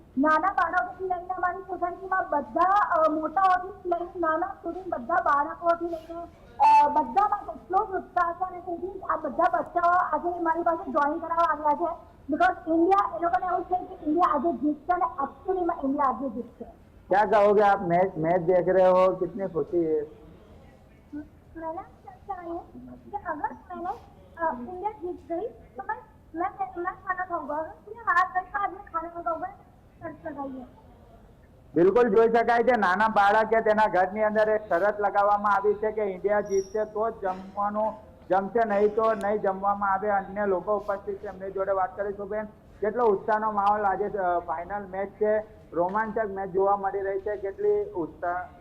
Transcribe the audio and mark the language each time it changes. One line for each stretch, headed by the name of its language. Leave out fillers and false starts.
Gujarati: નાના બાળકોથી લઈને અમારી સોસાયટીમાં બધા મોટાઓથી લઈને નાના સુધી બધા બાળકોથી લઈને બધામાં કેટલો જ ઉત્સાહ છે અને તેથી આ બધા બચ્ચાઓ આજે મારી પાસે ડ્રોઈંગ કરાવવા આવ્યા છે બિકોઝ ઇન્ડિયા એ લોકોને એવું છે કે ઇન્ડિયા આજે જીતશે અને એકચ્યુઅલીમાં ઇન્ડિયા આજે જીતશે।
Hindi: क्या कहोगे आप? मैच देख रहे हो, कितनी खुशी है? मैंने सोचा है कि अगर मैंने इंडिया जीत गई तो मैं खाना खाऊंगा, अगर इंडिया हार गई तो आज मैं खाना नहीं खाऊंगा, शर्त लगाई है।
Gujarati: બિલકુલ જોઈ શકાય છે નાના બાળકે તેના ઘરની અંદર એક શરત લગાવવામાં આવી છે કે ઇન્ડિયા જીતશે તો જ જમવાનું જમશે, નહીં તો નહીં જમવામાં આવે। અન્ય લોકો ઉપસ્થિત છે એમની જોડે વાત કરીશું। બેન, કેટલો ઉત્સાહનો માહોલ આજે ફાઇનલ મેચ છે, રોમાંચક મેચ જોવા મળી રહી છે, કેટલી ઉત્સાહ?